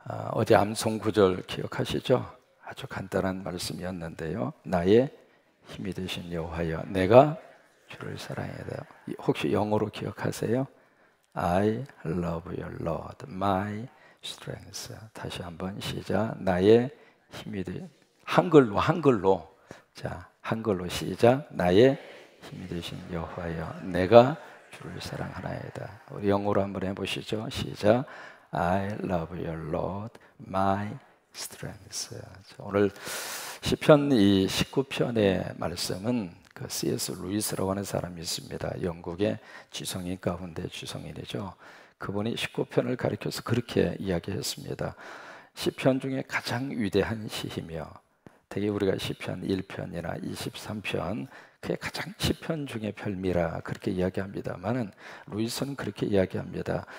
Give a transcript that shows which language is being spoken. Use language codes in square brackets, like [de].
[ko] 어제 암송 구절 기억하시죠? 아주 간단한 말씀이었는데요. 나의 힘이 되신 여호와여, 내가 주를 사랑해요. 혹시 영어로 기억하세요? [en] I love your Lord, my strength. [ko] 다시 한번 시작. 나의 힘이 되 한글로 자, 한글로 시작. 나의 힘이 되신 여호와여, 내가 주를 사랑하나이다. 우리 영어로 한번 해보시죠. 시작. [en] I love your Lord, my strength. [ko] 오늘 시편 이 19편의 말씀은 그 C.S. 루이스라고 하는 사람이 있습니다. 영국의 지성인 가운데 지성인이죠. 그분이 19편을 가리켜서 그렇게 이야기했습니다. 시편 중에 가장 위대한 시이며 대개 우리가 시편 1편이나 23편 그게 가장 시편 중에 별미라 그렇게 이야기합니다만은 루이스는 그렇게 이야기합니다.